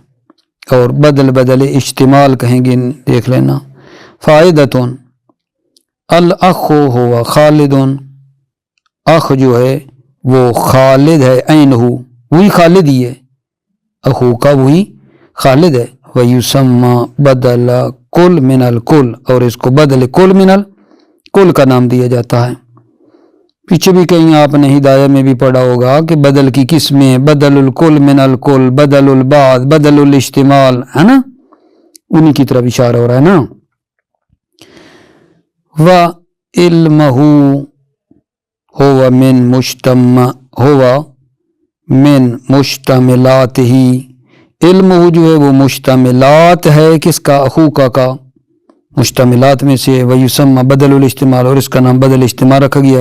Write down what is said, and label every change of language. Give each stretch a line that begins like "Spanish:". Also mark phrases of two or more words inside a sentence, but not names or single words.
Urdu: اور بدل بدل اشتمال کہیں گے، دیکھ لینا،
Arabic: فائدتن الاخ ہوا خالد،
Urdu: اخ جو ہے وہ خالد ہے، عین ہو وہی خالد ہی ہے، اخو کا وہی خالد ہے،
Arabic: ویسمى بدل کل من الکل،
Urdu: اور اس کو
Arabic: بدل کل من الکل
Urdu: کا نام دیا جاتا ہے۔ پیچھے بھی کہیں آپ نے ہدایہ میں بھی پڑھا ہوگا کہ بدل کی قسمیں،
Arabic: بدل الکل من الکل، بدل البعض، بدل الاشتمال،
Urdu: ہے نا، انہی کی طرف اشارہ ہو رہا ہے نا۔
Arabic: وعلمہ ہوا من مشتملات ہی،
Urdu: علم جو ہے وہ مشتملات ہے کس کا، اخو کا مشتملات میں سے،
Arabic: ویسمى بدل الاجتماع،
Urdu: اور اس کا نام بدل اجتماع رکھا گیا ہے۔